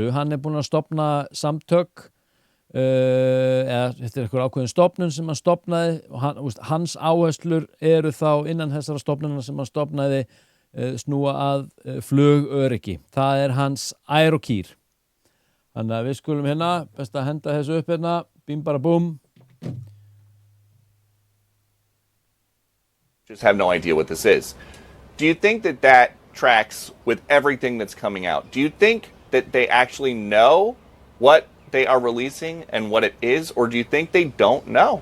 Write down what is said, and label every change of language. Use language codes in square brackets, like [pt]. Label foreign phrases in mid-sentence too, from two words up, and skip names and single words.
[is] Hann er búinn að stofna samtök, eða þetta er eitthvað ákveðin stofnun sem hann stofnaði og hans áherslur eru þá innan þessara stofnuna sem hann stofnaði snúa að flugöryggi. Það er hans ær og kýr. Þannig að við skulum hérna, best að henda þessu upp hérna, bím bara búm. [en] Just have no idea what this is. Do you think that tracks with everything that's coming out? Do you think that they actually know what they are releasing and what it is, or do you think they don't know?